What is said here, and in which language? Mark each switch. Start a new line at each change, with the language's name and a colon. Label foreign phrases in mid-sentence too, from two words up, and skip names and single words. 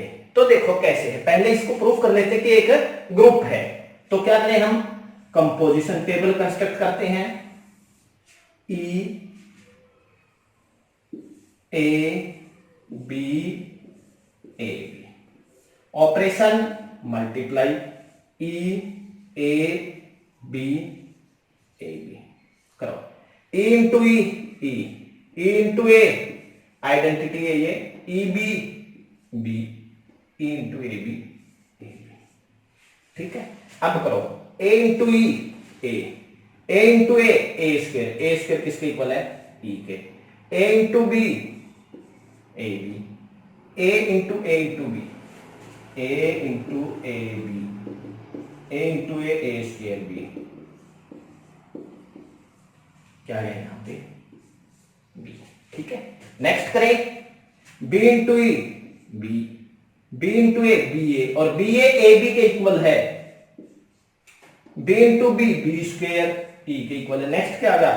Hindi: तो देखो कैसे है, पहले इसको प्रूफ कर लेते कि एक ग्रुप है। तो क्या करें, हम
English: composition table construct
Hindi: करते हैं। E A B A B,
English: operation multiply
Hindi: E A B A B करो। E इंटू E E, E इंटू A आइडेंटिटी है ये, E B B, E इंटू A B A B। ठीक है, अब करो A इंटू E A, A इंटू A स्क्वेयर किसके इक्वल है? E के। A इंटू B A B, A इंटू A इंटू B, A इंटू A B, A इंटू A स्क्वेयर B। क्या है यहां पे? B। ठीक है, नेक्स्ट करें B इंटू E B, B इंटू A B A, और B A A B के इक्वल है। B इंटू B B स्क्वेयर E के इक्वल है। नेक्स्ट क्या आ गया?